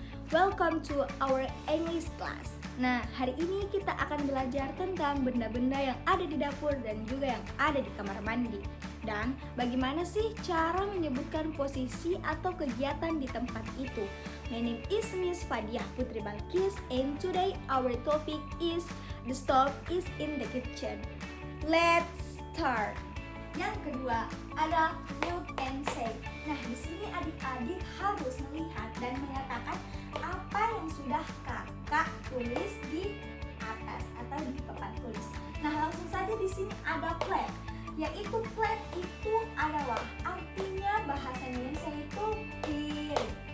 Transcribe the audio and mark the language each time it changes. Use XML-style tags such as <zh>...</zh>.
<en>Welcome to our English class.</en> <id>Nah, hari ini kita akan belajar tentang benda-benda yang ada di dapur dan juga yang ada di kamar mandi. Dan bagaimana sih cara menyebutkan posisi atau kegiatan di tempat itu.</id> <en>My name is Miss Fadia Putri Balkis and today our topic is the stove is in the kitchen. Let's start.</en> <id>Yang kedua ada look and say. Nah, di sini adik-adik harus melihat dan mengatakan apa yang sudah kakak tulis di atas atau di papan tulis. Nah, langsung saja di sini ada plate. Yaitu plate itu adalah artinya bahasa Indonesia itu piring.</id>